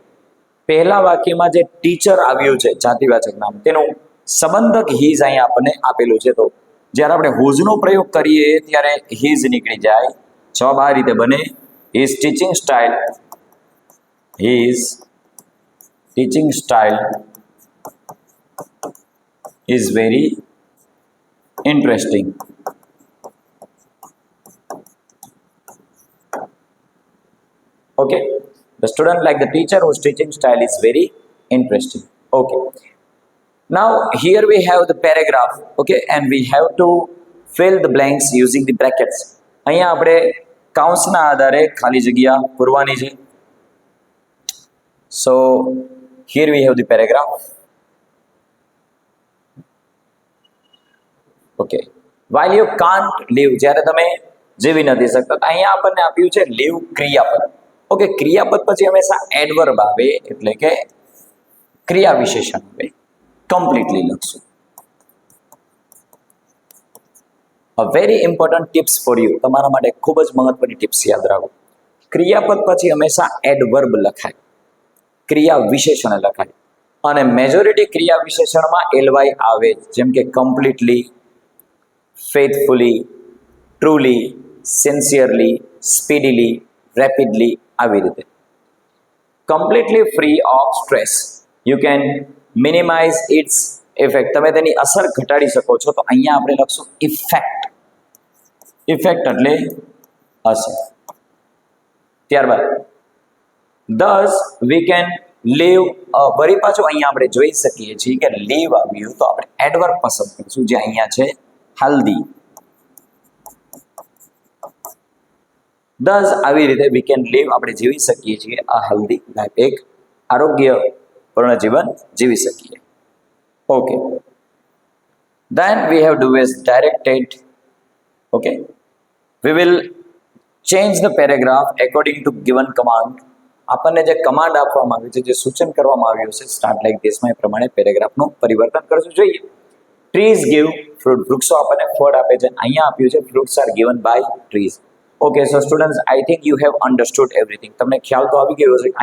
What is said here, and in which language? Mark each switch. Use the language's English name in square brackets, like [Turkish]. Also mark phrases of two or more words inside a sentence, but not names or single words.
[Gujarati] પહેલા વાક્યમાં જે ટીચર આવ્યું છે જાતિવાચક નામ, તેનું સંબંધક હિઝ અહીંયા આપણને આપેલું છે. તો જ્યારે આપણે હુઝનો પ્રયોગ કરીએ ત્યારે હિઝ નીકળી જાય. જવાબ આ રીતે બને, [English] his teaching style, his teaching style is very interesting. Okay, the student like the teacher whose teaching style is very interesting. Okay, now here we have the paragraph. Okay, and we have to fill the blanks using the brackets. [Gujarati] અહીંયા આપણે કાઉન્સના આધારે ખાલી જગ્યા પૂરવાની છે. [English] So here we have the paragraph. ઓકે, while you can't live, [Gujarati] જ્યારે તમે જીવી નથી શકતા, અહીંયા આપણને આપ્યું છે live ક્રિયાપદ. ઓકે, ક્રિયાપદ પછી હંમેશા એડવર્બ આવે, એટલે કે ક્રિયા વિશેષણ આવે. કમ્પ્લીટલી લખશું. [English] a very important tips for you, [Gujarati] તમારા માટે ખૂબ જ મહત્વની ટિપ્સ યાદ રાખો. ક્રિયાપદ પછી હંમેશા એડવર્બ લખાય, ક્રિયા વિશેષણ લખાય, અને મેજોરિટી ક્રિયા વિશેષણમાં એલવાય આવે, જેમ કે કમ્પ્લીટલી, [English] faithfully, truly, sincerely, speedily, rapidly, [Gujarati] આવી રીતે. [English] Completely free of stress, you can minimize its effect, [Gujarati] તમે તેની અસર ઘટાડી શકો છો. તો અહીંયા આપણે લખશું ઇફેક્ટ. ઇફેક્ટ એટલે અસર. [English] ત્યારબાદ thus we can live, [Gujarati] વળી પાછું અહીંયા આપણે જોઈ શકીએ છીએ કે live આવ્યું તો આપણે એડવર્બ પસંદ કરીશું, જે અહીંયા છે healthy. [English] thus [Gujarati] આવી રીતે [English] we can live, [Gujarati] આપણે જીવી શકીએ છીએ [English] a healthy life, [Gujarati] એક આરોગ્યપૂર્ણ જીવન જીવી શકીએ. [English] ઓકે, then we have to is directed. okay, we will change the paragraph according to given command. [Gujarati] આપણને જે કમાન્ડ આપવામાં આવ્યું છે, જે સૂચન કરવામાં આવ્યું છે [English] start like thisમાં, [Gujarati] એ પ્રમાણે પેરેગ્રાફનું પરિવર્તન કરવું જોઈએ. [English] trees give fruit, [Gujarati] વૃક્ષો આપણને ફળ આપે છે. અહીંયા આપ્યું છે [English] fruits are given by trees. Okay, so students, I think you have understood everything. [Gujarati] તમને ખ્યાલ તો આવી ગયો છે.